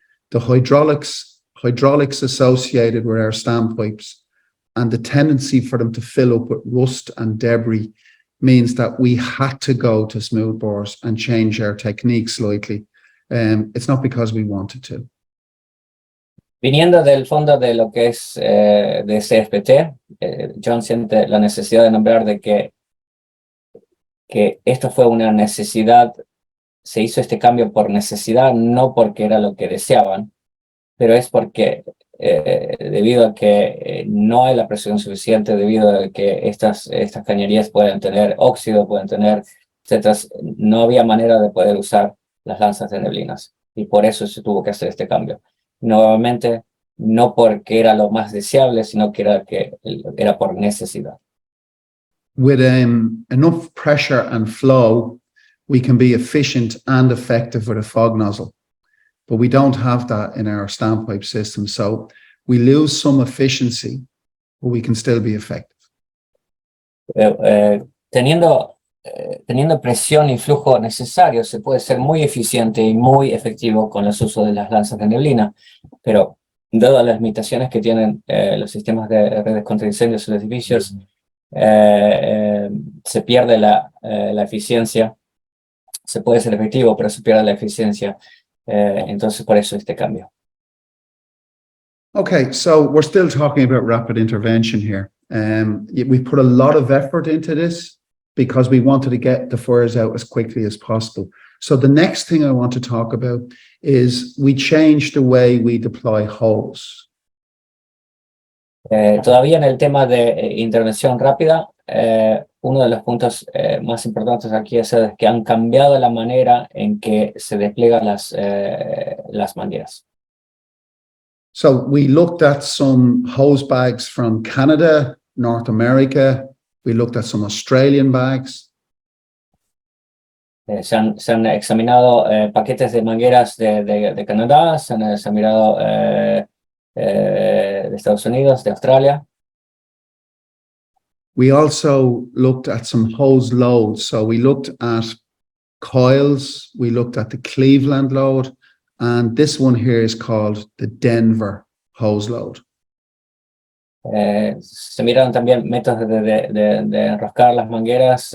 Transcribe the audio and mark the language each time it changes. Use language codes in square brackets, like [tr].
[en] The hydraulics associated with our standpipes and the tendency for them to fill up with rust and debris means that we had to go to smoothbores and change our technique slightly. It's not because we wanted to. [es] Viniendo del fondo de lo que es de CFPT, John siente la necesidad de nombrar de que esto fue una necesidad, se hizo este cambio por necesidad, no porque era lo que deseaban, pero es porque debido a que no hay la presión suficiente, debido a que estas cañerías pueden tener óxido, pueden tener, etcétera, no había manera de poder usar las lanzas de neblinas, y por eso se tuvo que hacer este cambio. Nuevamente, no porque era lo más deseable, sino que era por necesidad. [en] With enough pressure and flow, we can be efficient and effective with a fog nozzle. But we don't have that in our standpipe system. So we lose some efficiency, but we can still be effective. [es] Teniendo presión y flujo necesario, se puede ser muy eficiente y muy efectivo con los usos de las lanzas de neblina, pero dadas las limitaciones que tienen los sistemas de redes contra incendios en los edificios, se pierde la eficiencia. Se puede ser efectivo, pero se pierde la eficiencia. Entonces, por eso este cambio. [en] Okay, so we're still talking about rapid intervention here. We put a lot of effort into this because we wanted to get the fires out as quickly as possible. So the next thing I want to talk about is we changed the way we deploy hose. [es] Todavía en el tema de intervención rápida, uno de los puntos más importantes aquí es que han cambiado la manera en que se despliegan las mangueras. [en] So we looked at some hose bags from Canada, North America. We looked at some Australian bags. [es] Se han examinado paquetes de mangueras de Canadá, se han examinado de Estados Unidos, de Australia. [en] We also looked at some hose loads. So we looked at coils, we looked at the Cleveland load, and this one here is called the Denver hose load. [es] Se miraron también métodos de enroscar las mangueras.